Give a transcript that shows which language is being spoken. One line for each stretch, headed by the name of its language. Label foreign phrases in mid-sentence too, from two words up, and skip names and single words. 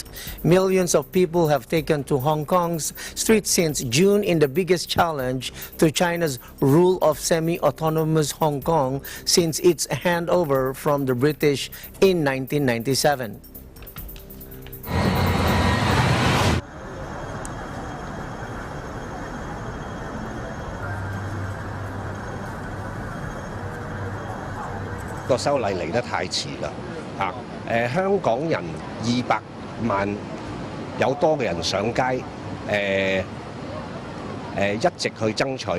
English: Millions of people have taken to Hong Kong's streets since June in the biggest challenge to China's rule of semi-autonomous Hong Kong since its handover from the British in 1997.
Cantonese: 個修例嚟得太遲啦！香港人200萬有多嘅人上街，一直去爭取。